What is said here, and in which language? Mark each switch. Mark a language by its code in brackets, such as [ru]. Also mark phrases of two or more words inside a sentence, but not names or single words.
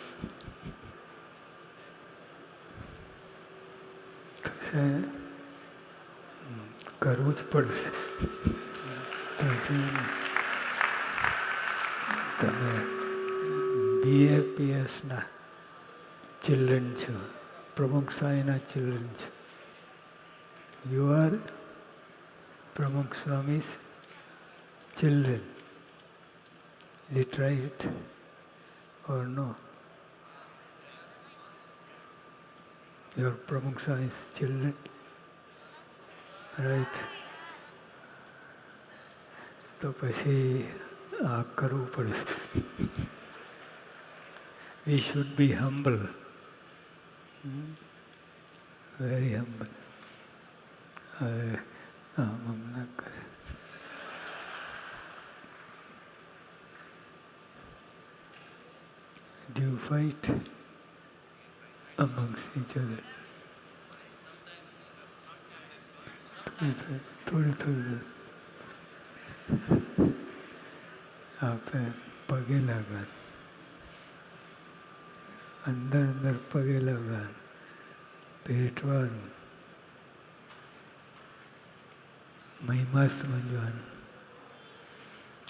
[gu] કરવું જ પડશે. તમે BAPSના ચિલ્ડ્રન છો, પ્રમુખ સ્વામીના ચિલ્ડ્રન છો. [en] You are Pramukh Swami's children. Is it right or no? You are Pramukh Swami's children, right? [gu] તો પછી આ કરવું પડશે. [en] We should be humble, very humble. [gu] આમ ના કરે. [en] Do you fight amongst each other? [gu] થોડી આપણે પગે લાગવાનું, અંદર પગે લાગવાનું, ભેટવાનું, મહિમા સમજવાનું.